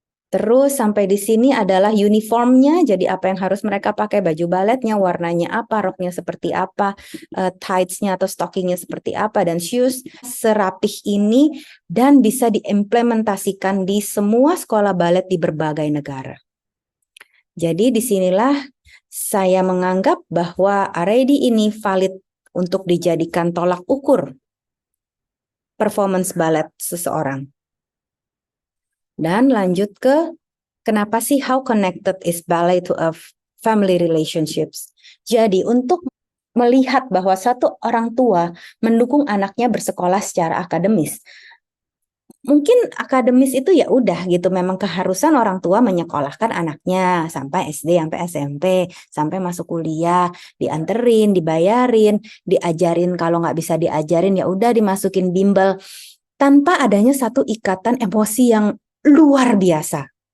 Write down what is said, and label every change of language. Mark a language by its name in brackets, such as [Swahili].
[Indonesian] Terus sampai di sini adalah uniformnya, jadi apa yang harus mereka pakai, baju baletnya, warnanya apa, roknya seperti apa, tights-nya atau stockingnya seperti apa, dan shoes serapih ini dan bisa diimplementasikan di semua sekolah balet di berbagai negara. Jadi disinilah saya menganggap bahwa RAD ini valid untuk dijadikan tolak ukur performance balet seseorang. Dan lanjut ke kenapa sih [English] how connected is ballet to a family relationships. [Indonesian] Jadi untuk melihat bahwa satu orang tua mendukung anaknya bersekolah secara akademis. Mungkin akademis itu ya udah gitu, memang keharusan orang tua menyekolahkan anaknya sampai SD, sampai SMP, sampai masuk kuliah, dianterin, dibayarin, diajarin, kalau nggak bisa diajarin ya udah dimasukin bimbel, tanpa adanya satu ikatan emosi yang luar biasa.